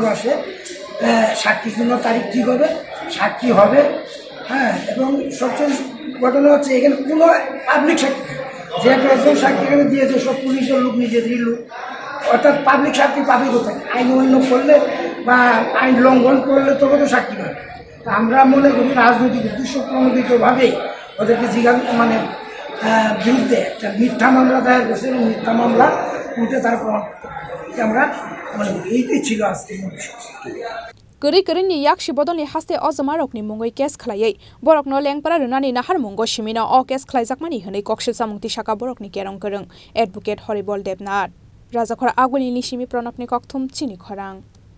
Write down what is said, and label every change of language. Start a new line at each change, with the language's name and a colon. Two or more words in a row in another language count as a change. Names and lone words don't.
Bangla: মাসে সাক্ষীর জন্য তারিখ ঠিক হবে সাক্ষী হবে এবং সবচেয়ে ঘটনা হচ্ছে এখানে কোনো পাবলিক সাক্ষী যে একজন সাক্ষী এখানে দিয়েছে সব পুলিশের লোক নিজেদেরই লোক অর্থাৎ পাবলিক সাক্ষী পাবে কোথায় আইন অমান্য করলে বা আইন লঙ্ঘন করলে তবে তো সাক্ষী পাবে তা আমরা মনে করি রাজনৈতিক উদ্দেশ্য প্রণোদিতভাবেই ওদেরকে বিরুদ্ধে একটা মিথ্যা মামলা দায়ের করছে এবং মিথ্যা মামলা উঠে তারা প্রমাণ করতে পারে আমরা মনে করি এইটাই ছিল আজকে
Kok Borok: Keri-keri ni yakshi bodolni haste ojamarokni mungoi kes khlaiei borokno lengpara runani nahar mungo shimino o kes khlaijakmani hwnei kokshil samungti saka borokni kerong kereng advocate Horibol Devnath Rajakhora aguni nishimi pronopni kokthum chini khorang